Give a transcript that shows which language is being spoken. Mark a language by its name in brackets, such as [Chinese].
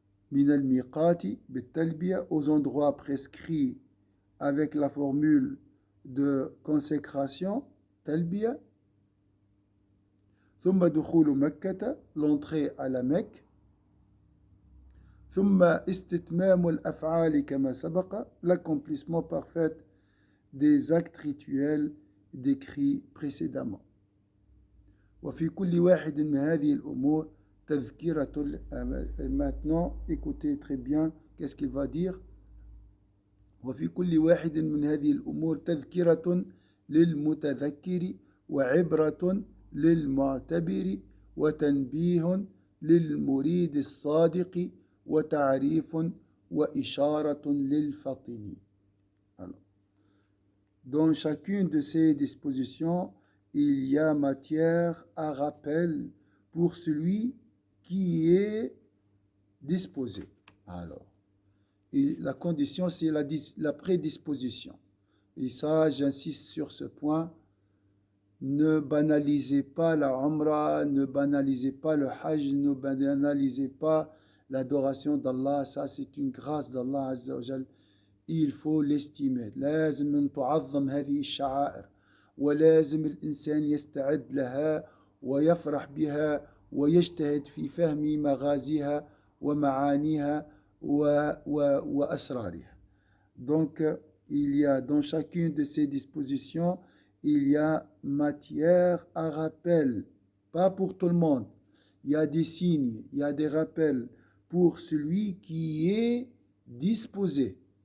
[Arabic] من الميقات بالتلبية, [French] aux endroits prescrits avec la formule de consécration, talbiya, [Arabic] ثم دخول مكة, [French] l'entrée à la Mecque, [Arabic] ثم استتمام الأفعال كما سبق, [French] l'accomplissement parfait des actes rituels décrits précédemment. [Arabic] وفي كل واحد من هذه الأمور تذكرة. [French] Maintenant, écoutez très bien qu'est-ce qu'il va dire. [Arabic] وفي كل واحد من هذه الأمور تذكرة للمتذكر وعبرة للمعتبر وتنبيه للمريد الصادق وتعريف وإشارة للفطن. [French] Dans chacune de ces dispositions, il y a matière à rappel pour celui qui est disposé. Alors, et la condition, c'est la prédisposition. Et ça, j'insiste sur ce point. Ne banalisez pas la Umrah, ne banalisez pas le Hajj, ne banalisez pas l'adoration d'Allah. Ça, c'est une grâce d'Allah Azza wa Jal. Il faut l'estimer. [Arabic] لازم أن تعظم هذه الشعائر ولازم الإنسان يستعد لها ويفرح بها ويجتهد في فهم مغازيها ومعانيها وأسرارها. [French] Donc, il y a dans chacune de ces dispositions, il y a matière à rappel, pas pour tout le monde. Il y a des signes, il y a des rappels pour celui qui est disposé.